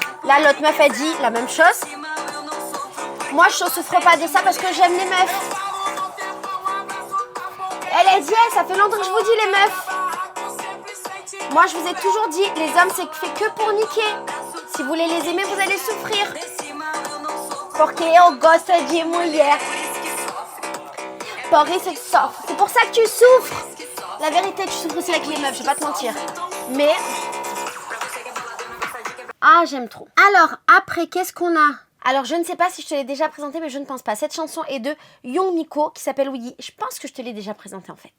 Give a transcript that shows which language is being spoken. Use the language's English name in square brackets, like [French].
[French] Là, l'autre meuf a dit la même chose. Moi, je ne souffre pas de ça parce que j'aime les meufs. Elle a dit, ça fait longtemps que je vous dis les meufs. Moi, je vous ai toujours dit, les hommes, c'est fait que pour niquer. Si vous voulez les aimer, vous allez souffrir. [Portuguese] Porque eu gosto de mulher. Por isso que [French] souffre. C'est pour ça que tu souffres. La vérité, tu souffres aussi avec les meufs, je vais pas te mentir. Mais... Ah, j'aime trop. Alors, après, qu'est-ce qu'on a? Alors, je ne sais pas si je te l'ai déjà présenté, mais je ne pense pas. Cette chanson est de Young Miko, qui s'appelle Oui. Je pense que je te l'ai déjà présentée, en fait.